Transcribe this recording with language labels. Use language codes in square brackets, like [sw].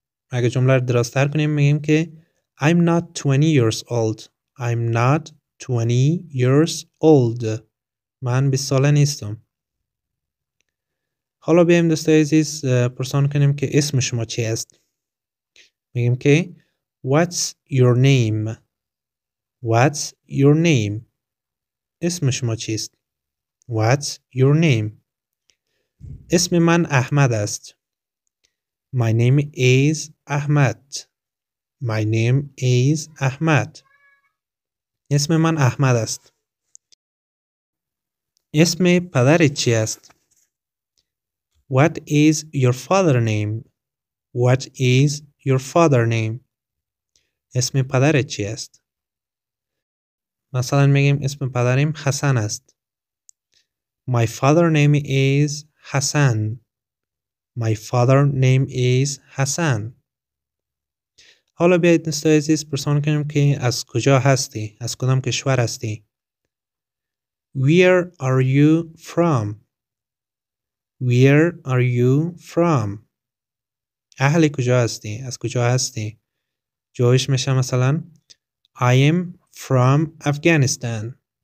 [fa] اگه جمله رو درست‌تر کنیم میگیم که [en] I'm not 20 years old. I'm not 20 years old. [fa] من 20 ساله نیستم. حالا بیایم دوستای عزیز پرسان کنیم که اسم شما چی است. میگیم که [en] What's your name? What's your name? [fa] اسم شما چیست؟ [en] What's your name? [fa] اسم من احمد است. [en] My name is Ahmad. My name is Ahmad. [fa] اسم من احمد است. اسم پدرت چی است؟ [en] What is your father name? What is your father name? [fa] اسم پدرت چی است؟ مثلا میگیم اسم پدرم حسن است. [en] My father name is Hassan. My father name is Hassan. [fa] حالا بیایید دوستای عزیز پرسان کنیم که از کجا هستی؟ از کدام کشور هستی؟ [en] Where are you from? Where are you from? [fa] اهل کجا هستی؟ از کجا هستی؟ جوابش میشه مثلا [en] I am from Afghanistan.